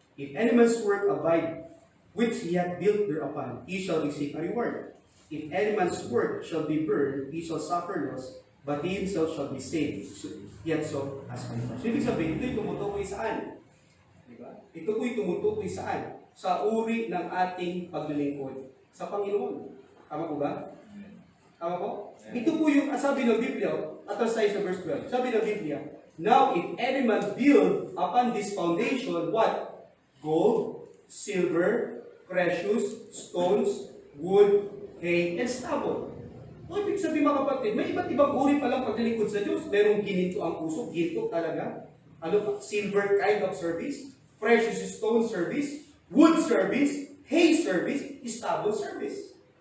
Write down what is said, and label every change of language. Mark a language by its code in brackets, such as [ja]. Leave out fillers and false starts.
[en] If any man's work abide, which he hath built thereupon, he shall receive a reward. If any man's work shall be burned, he shall suffer loss, but he himself shall be saved, yet so as by fire. [tl] So, ibig sabihin, ito'y tumutukoy saan? Diba? Ito po'y tumutukoy saan? Sa uri ng ating paglilingkod sa Panginoon. Tama po ba? Tama po? Ito po yung sabi ng Biblia, atas tayo sa verse 12. Sabi ng Biblia, [en] now if any man build upon this foundation, what? Gold, silver, precious, stones, wood, hay, and stubble. [tl] O ibig sabihin mga kapatid, may iba't ibang uri palang paglilingkod sa Diyos. Merong gininto ang puso, ginto talaga. Ano pa? [en] Silver kind of service, precious stone service, wood service, hay service, stubble service.